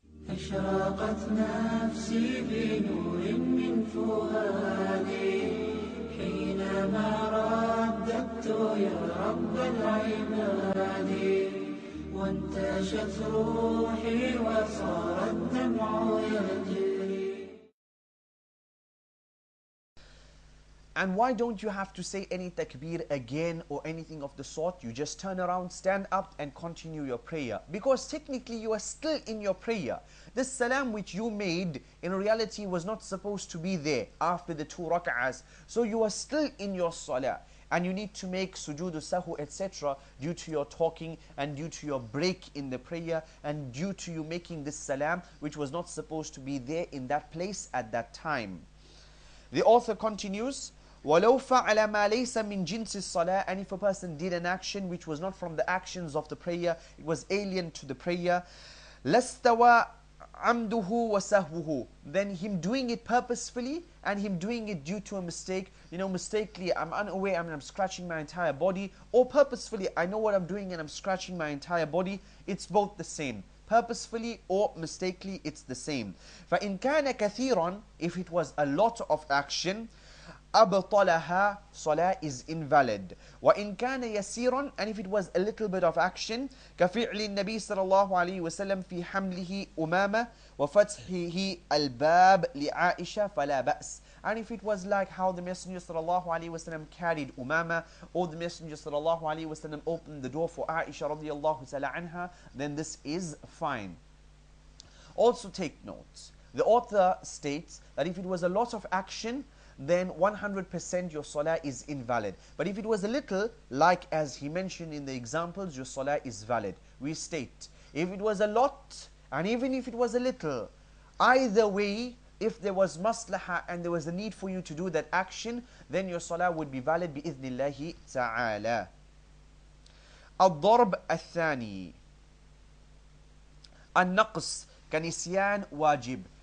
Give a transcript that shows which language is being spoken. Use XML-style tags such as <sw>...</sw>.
<ar>أشرقت نفسي بنور من فؤادي حينما رددت يا رب العباد وانتشت روحي وصار الدمع يجري.</ar> <en>And why don't you have to say any takbir again or anything of the sort? You just turn around, stand up and continue your prayer. Because technically you are still in your prayer. This salam which you made in reality was not supposed to be there after the 2 rak'ahs. So you are still in your salah. And you need to make sujood sahu etc. due to your talking and due to your break in the prayer and due to you making this salam which was not supposed to be there in that place at that time. The author continues,</en> <ar>وَلَوْ فَعَلَ مَا لَيْسَ مِنْ جِنْسِ الصَّلَاةِ.</ar> <en>And if a person did an action which was not from the actions of the prayer, it was alien to the prayer,</en> <ar>لَاسْتَوَى عَمْدُهُ وَسَهْوُهُ.</ar> <en>Then him doing it purposefully and him doing it due to a mistake, mistakenly, I'm unaware, I'm scratching my entire body, or purposefully, I know what I'm doing and I'm scratching my entire body, it's both the same. Purposefully or mistakenly, it's the same.</en> <ar>فَإِنْ كَانَ كَثِيرًا.</ar> <en>If it was a lot of action,</en> <ar>أَبْطَلَهَا.</ar> <en>Salah is invalid.</en> <ar>وَإِنْ كَانَ يَسِيرًا.</ar> <en>And if it was a little bit of action,</en> <ar>كَفِعْلِ النَّبِي صلى الله عليه وسلم في حمله أمامة وفتحه الباب لعائشة فلا بأس.</ar> <en>And if it was like how the Messenger sallallahu alaihi wasallam carried Umama, or the Messenger sallallahu alaihi wasallam opened the door for Aisha radiyallahu ta'ala anha, then this is fine. Also take note, the author states that if it was a lot of action, then 100% your salah is invalid. But if it was a little, like as he mentioned in the examples, your salah is valid. We state, if it was a lot, and even if it was a little, either way, if there was maslaha and there was a need for you to do that action, then your salah would be valid bi'idhnillahi ta'ala.</en> <ar>الضرب الثاني النقص كنسيان واجب.</ar>